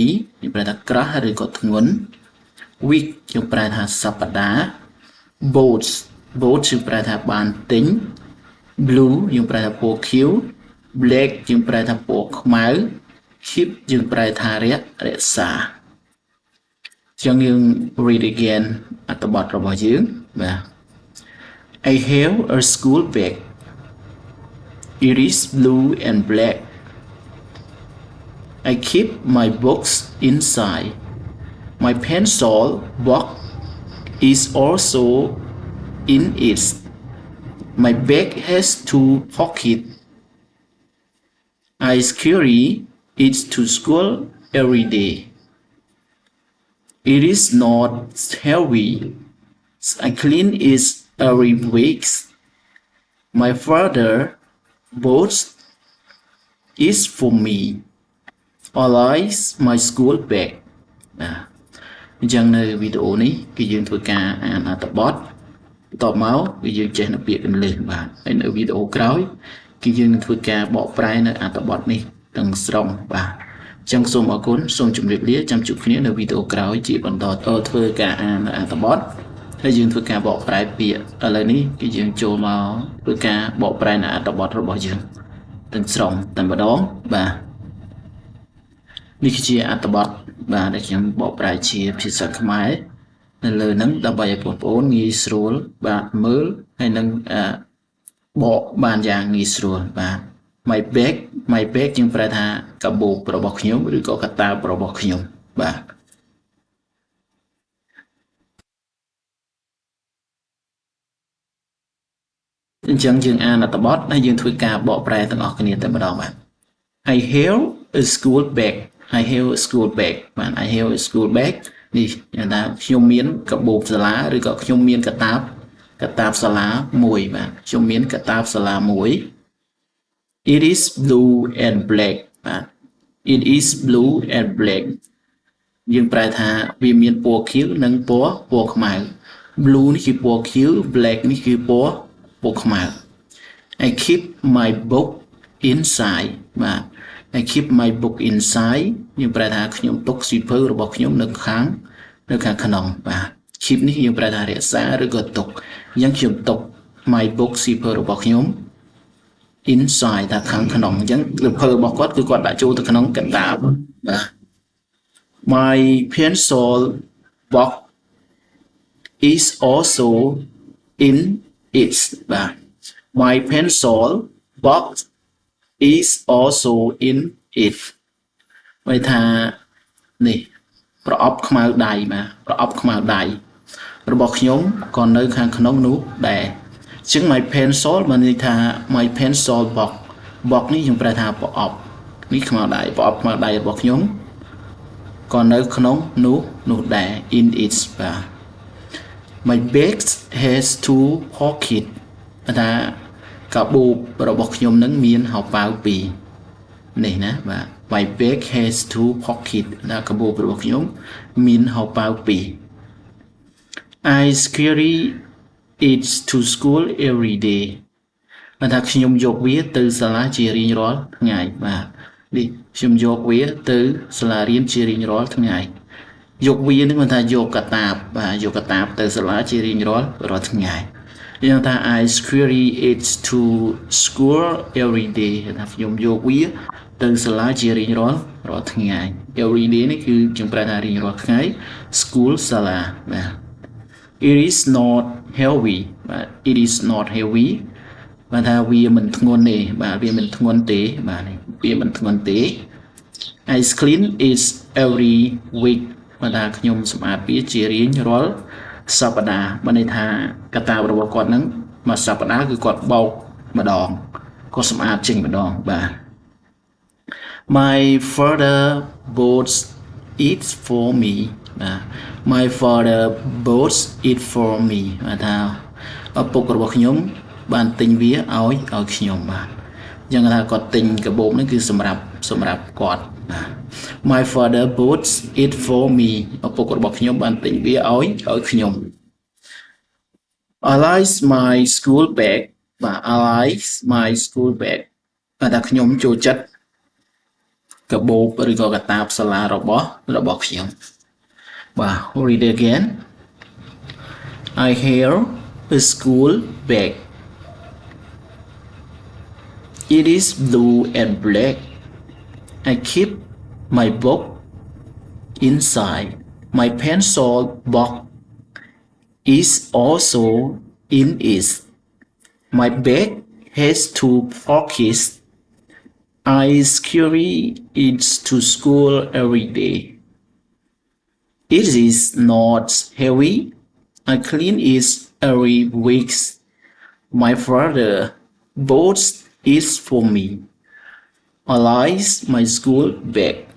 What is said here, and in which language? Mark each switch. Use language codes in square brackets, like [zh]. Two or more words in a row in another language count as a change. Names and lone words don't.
[km] យើងប្រែថាក្រាស់ឬក៏ធ្ងន់ week យើងប្រែថាសប្តាហ៍ boat យើងប្រែថាបានទិញ blue យើងប្រែថាពណ៌ខៀវ black យើងប្រែថាពណ៌ខ្មៅ keep យើងប្រែថារក្សាចឹងយើង [en] read again [km] អត្ថបទរបស់យើងបាទ [en] I have a school bag. It is blue and black. I keep my books inside. My pencil box is also in it. My bag has 2 pockets. I carry it to school every day. It is not heavy. I clean it every week. My father bought it for me. I like my school bag. [km] អញ្ចឹងនៅវីដេអូនេះគឺយើងធ្វើការអានអត្ថបទបន្ទាប់មកគឺយើងចេះនៅពាក្យកន្លឹះបាទហើយនៅវីដេអូក្រោយគឺយើងនឹងធ្វើការបកប្រែនៅអត្ថ បទនេះទាំងស្រុងបាទអញ្ចឹងសូមអរគុណសូមជម្រាបលាចាំជួបគ្នានៅវីដេអូក្រោយជាបន្តធ្វើការអានអត្ថ បទហើយយើងធ្វើការបកប្រែពាក្យឥឡូវនេះគឺយើងចូលមកធ្វើការបកប្រែនៅអត្ថបទរបស់យើងទាំងស្រុងតែម្ដងបាទនេះគឺជាអត្ថបទបាទដែលខ្ញុំបកប្រែជាភាសាខ្មែរនៅលើហ្នឹងដើម្បីឲ្យបងប្អូនងាយស្រួលបាទមើលហើយនឹងបកបានយ៉ាងងាយស្រួលបាទ [en] my bag [km] យើងប្រែថាកាបូបរបស់ខ្ញុំឬក៏កាតាបរបស់ខ្ញុំបាទ អញ្ចឹងយើងអានអត្ថបទហើយយើងធ្វើការបកប្រែទាំងអស់គ្នាតែម្ដងបាទ [en] I have a school bag [km] បាទ I [en] have a school bag [km] នេះយ៉ាងថាខ្ញុំមានកាបូបសាលាឬក៏ខ្ញុំមានកា តាបសាលាមួយបាទខ្ញុំមានកាតាបសាលាមួយ [en] It is blue and black [km] បាទ [en] It is blue and black [km] យើងប្រែថាវាមានពណ៌ខៀវនិងពណ៌ខ្មៅ blue នេះគឺពណ៌ខៀវ black នេះគឺពណ៌ខ្មៅ [en] I keep my book inside [km] បាទ [en] I keep my book inside [km] យើងប្រែថាខ្ញុំទុកសៀវភៅរបស់ខ្ញុំនៅខាងក្នុងបាទ keep នេះយើងប្រើថារក្សាឬក៏ទុកអញ្ចឹងខ្ញុំទុក [en] my book zipper [km] របស់ ខ្ញុំ inside ថាខាងក្នុងអញ្ចឹងលំភើរបស់គាត់គឺគាត់ដាក់ចូលទៅក្នុងកណ្ដាលបាទ [en] my pencil box is also in it [km] បាទ [en] my pencil box is also in it [km] ន័យថានេះប្រអប់ខ្មៅដៃបាទប្រអប់ខ្មៅដៃរបស់ខ្ញុំក៏នៅខាងក្នុងនោះដែរ អញ្ចឹង [en] my pencil [km] បានន័យថា [en] my pencil box box [km] នេះយើងប្រែថាប្រអប់នេះខ្មៅដៃប្រអប់ខ្មៅដៃរបស់ខ្ញុំក៏នៅក្នុងនោះដែរ [en] in it [km] បាទ [en] my bag has two pocket [km] ថាកាបូបរបស់ខ្ញុំនឹងមានហោប៉ៅពីរនេះណាបាទ [en] my bag has two pocket [km] ណាកាបូបរបស់ខ្ញុំមានហោប៉ៅពីរ [en] I carry it to school every day [km] បានថាខ្ញុំយកវាទៅសាលាជារៀងរាល់ថ្ងៃបាទនេះខ្ញុំយកវាទៅសាលារៀន ជារៀងរាល់ថ្ងៃយកវានឹងបានថាយកកាតាបបាទយកកាតាបទៅសាលាជារៀងរាល់ថ្ងៃយ៉ាងថា [en] I carry it to school every day [km] ថាខ្ញុំយកវាទៅសាលាជារៀងរាល់ថ្ងៃ [en] every day [km] នេះគឺយើងប្រែថារៀងរា ល់ថ្ងៃ school សាលាបាទ [en] it is not heavy [km] បាទ [en] it is not heavy [km] បាទថាវាមិនធ្ងន់ទេបាទវាមិនធ្ងន់ទេបាទវាមិនធ្ងន់ទេ [en] I clean it every week [km] បាទថាខ្ញុំសម្អាតវាជារៀងរាល់សប្តាហ៍បានន័យថាកតាបរបស់គាត់ហ្នឹងមួយសប្តាហ៍គឺគាត់បោកម្ដងគាត់សម្អាតចេញម្ដងបាទ [en] My father bought it for me [km] បាទ [en] My father bought it for me [km] បាទថាឪពុករបស់ខ្ញុំបានទិញវាឲ្យខ្ញុំបាទអញ្ចឹងថាគាត់ទិញកាបូបនេះគឺសម្រាប់គាត់បាទ [en] My father bought it for me [km] ឪពុករបស់ខ្ញុំបានទិញវាឲ្យខ្ញុំ [en] I like my school bag [km] បាទ [en] I like my school bag [km] បាទថាខ្ញុំចូលចិត្តកាបូបឬក៏កាតាបសាលារបស់ខ្ញុំបាទ [en] read again I have a school bag it is blue and black I keep my book inside my pencil box is also in it my bag has two pockets I carry it to school every day it is not heavy I clean it every week my father bought it for me I like my school bag